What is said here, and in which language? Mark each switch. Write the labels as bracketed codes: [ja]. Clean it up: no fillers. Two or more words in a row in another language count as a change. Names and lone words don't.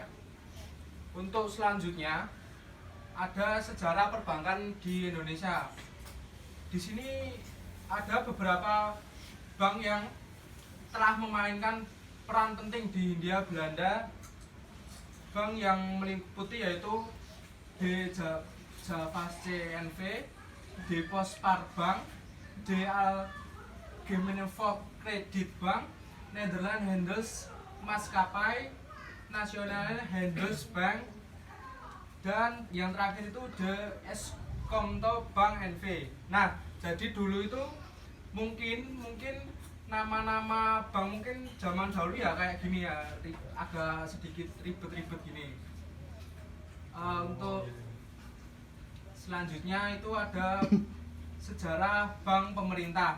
[id] Untuk selanjutnya ada sejarah perbankan di Indonesia. Di sini ada beberapa bank yang telah memainkan peran penting di Hindia Belanda. Bank yang meliputi yaitu DJavaC NV, Deposspar Bank, De Algemene Volkskredietbank, Nederland Handels Maatskappij, Nationale Handelsbank, dan yang terakhir itu De Escomto Bank NV. Nah, jadi dulu itu mungkin nama-nama bank mungkin zaman dahulu ya kayak gini ya, agak sedikit ribet-ribet gini. Untuk selanjutnya itu ada sejarah bank pemerintah.